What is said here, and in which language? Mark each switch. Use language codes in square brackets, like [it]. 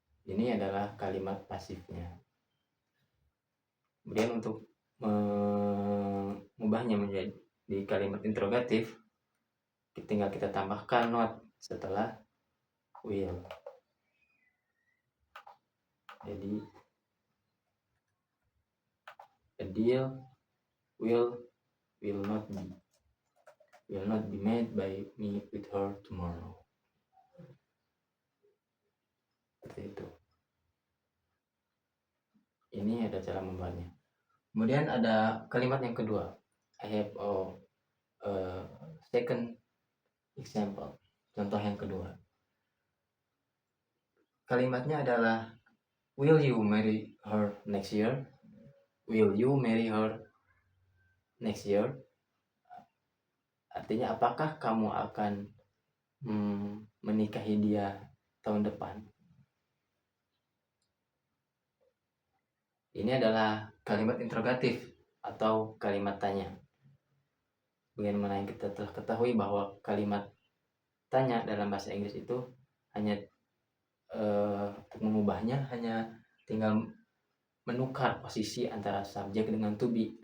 [id] Ini adalah kalimat pasifnya. Kemudian untuk mengubahnya menjadi kalimat interrogatif, tinggal kita tambahkan not setelah will. [en] Jadi a deal will not be made by me with her tomorrow. [id] Seperti itu. Ini ada cara membuatnya. Kemudian ada kalimat yang kedua. [en] I have a second example. [id] Contoh yang kedua. Kalimatnya adalah [en] will you marry her next year? Will you marry her next year? [id] Artinya apakah kamu akan menikahi dia tahun depan? Ini adalah kalimat interrogatif atau kalimat tanya. Bagaimana yang kita telah ketahui bahwa kalimat tanya dalam bahasa Inggris itu hanya untuk mengubahnya hanya tinggal menukar posisi antara subjek dengan to be.